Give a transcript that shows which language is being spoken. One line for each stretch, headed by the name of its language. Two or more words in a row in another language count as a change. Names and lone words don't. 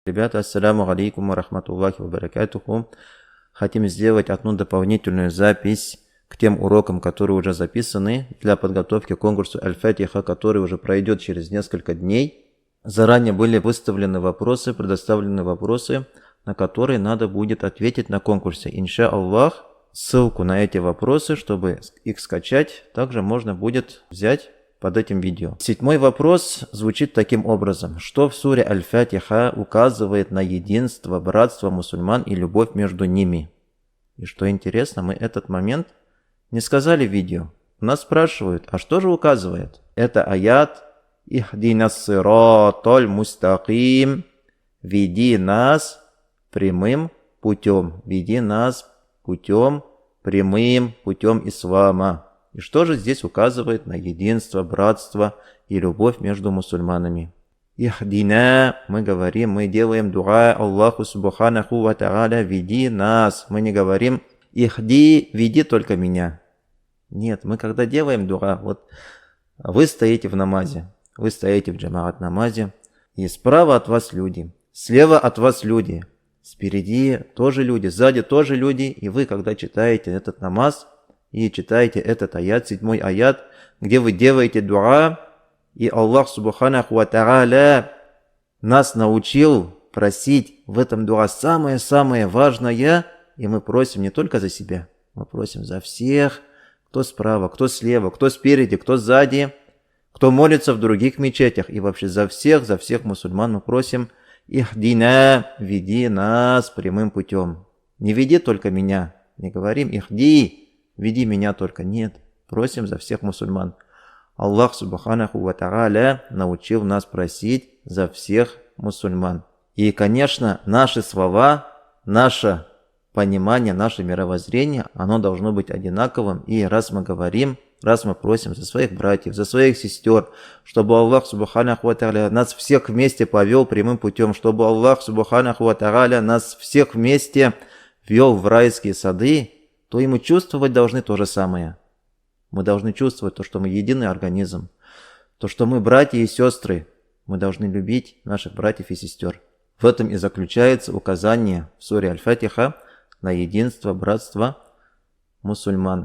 Russian: Ребята,
Arabic: السلام عليكم ورحمة الله وبركاته.
Russian: Хотим сделать одну дополнительную запись к тем урокам, которые уже записаны для подготовки к конкурсу Аль-Фатиха, который уже пройдет через несколько дней. Заранее были выставлены вопросы, предоставлены вопросы, на которые надо будет ответить на конкурсе.
Arabic: إن شاء الله,
Russian: ссылку на эти вопросы, чтобы их скачать, также можно будет взять под этим видео. 7-й вопрос звучит таким образом. Что в суре Аль-Фатиха указывает на единство, братство мусульман и любовь между ними? И что интересно, мы этот момент не сказали в видео. Нас спрашивают, а что же указывает? Это аят
Arabic: «اهدنا الصراط المستقيم»,
Russian: «Веди нас прямым путем», «Веди нас путем прямым, путем ислама». И что же здесь указывает на единство, братство и любовь между мусульманами? Ихдина, мы говорим, мы делаем дуа
Arabic: الله سبحانه وتعالى,
Russian: веди нас. Мы не говорим ихди, веди только меня. Нет, мы когда делаем дуа, вот вы стоите в намазе, вы стоите в джамаат намазе, и справа от вас люди, слева от вас люди, спереди тоже люди, сзади тоже люди, и вы, когда читаете этот намаз, и читаете этот аят, 7-й аят, где вы делаете дуа, и
Arabic: الله سبحانه وتعالى
Russian: нас научил просить в этом дуа самое-самое важное, и мы просим не только за себя, мы просим за всех, кто справа, кто слева, кто спереди, кто сзади, кто молится в других мечетях, и вообще за всех мусульман мы просим «Ихдина, веди нас прямым путем». Не веди только меня, не говорим «Ихди», веди меня только. Нет, просим за всех мусульман.
Arabic: الله سبحانه وتعالى
Russian: научил нас просить за всех мусульман. И, конечно, наши слова, наше понимание, наше мировоззрение, оно должно быть одинаковым. И раз мы говорим, раз мы просим за своих братьев, за своих сестер, чтобы
Arabic: الله سبحانه وتعالى
Russian: нас всех вместе повел прямым путем, чтобы
Arabic: الله سبحانه وتعالى
Russian: нас всех вместе вел в райские сады, то и мы чувствовать должны то же самое. Мы должны чувствовать то, что мы единый организм, то, что мы братья и сестры. Мы должны любить наших братьев и сестер. В этом и заключается указание в суре Аль-Фатиха на единство, братство мусульман.